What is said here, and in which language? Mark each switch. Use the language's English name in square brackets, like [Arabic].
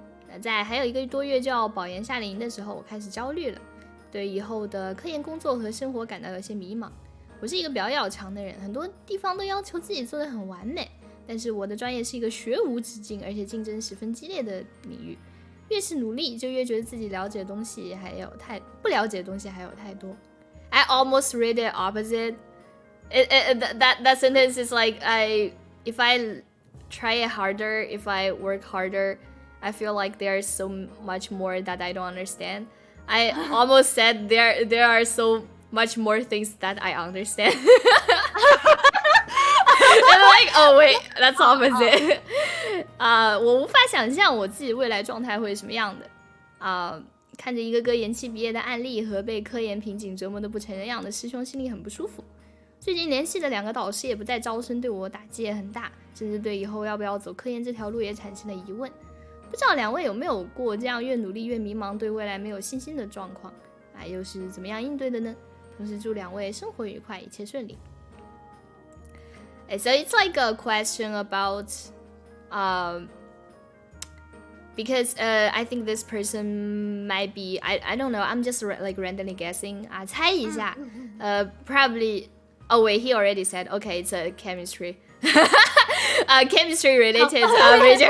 [Chinese] 那在还有1个多月就要保研夏令营的时候，我开始焦虑了，对以后的科研工作和生活感到有些迷茫。我是一个比较要强的人，很多地方都要求自己做得很完美，但是我的专业是一个学无止境而且竞争十分激烈的领域，越是努力就越觉得自己了解的东西还有不了解的东西还有太多。 [English] I almost read it opposite. That sentence is like if I try it harder, if I work harder, I feel like there's so much more that I don't understand. I almost said there are so much more things that I understand. I'm like, oh wait, that's opposite. [Chinese] 我无法想象我自己未来状态会是什么样的。看着一个个延期毕业的案例和被科研瓶颈折磨得不成人样的师兄，心里很不舒服。最近联系的2个导师也不再招生，对我打击也很大，甚至对以后要不要走科研这条路也产生了疑问。不知道2位有没有过这样越努力越迷茫，对未来没有信心的状况？又是怎么样应对的呢？同时祝2位生活愉快，一切顺利。 [English] So it's like a question about, because I think this person might be, I don't know, I'm just like randomly guessing. [Chinese] 猜一下， [English] probably. Oh wait, he already said, okay, it's a chemistry. Chemistry related major.